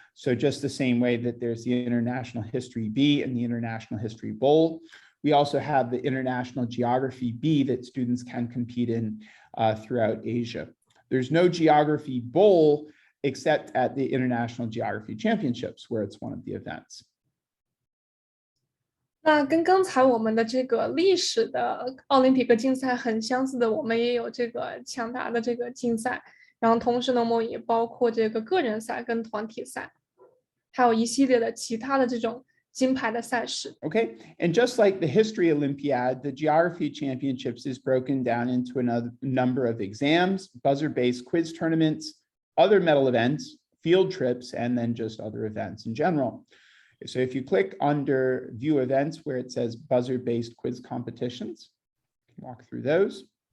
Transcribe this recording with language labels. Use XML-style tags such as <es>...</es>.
<en>So just the same way that there's the International History B and the International History Bowl, we also have the International Geography B that students can compete in throughout Asia. There's no Geography Bowl except at the International Geography Championships, where it's one of the events.</en> <zh>那跟刚才我们的这个历史的奥林匹克竞赛很相似的，我们也有这个抢答的这个竞赛，然后同时呢，我们也包括这个个人赛跟团体赛，还有一系列的其他的这种金牌的赛事。</zh> <en>Okay, and just like the History Olympiad, the Geography Championships is broken down into another number of exams, buzzer-based quiz tournaments, other medal events, field trips, and then just other events in general. So if you click under View Events where it says buzzer-based quiz competitions, walk through those.</en>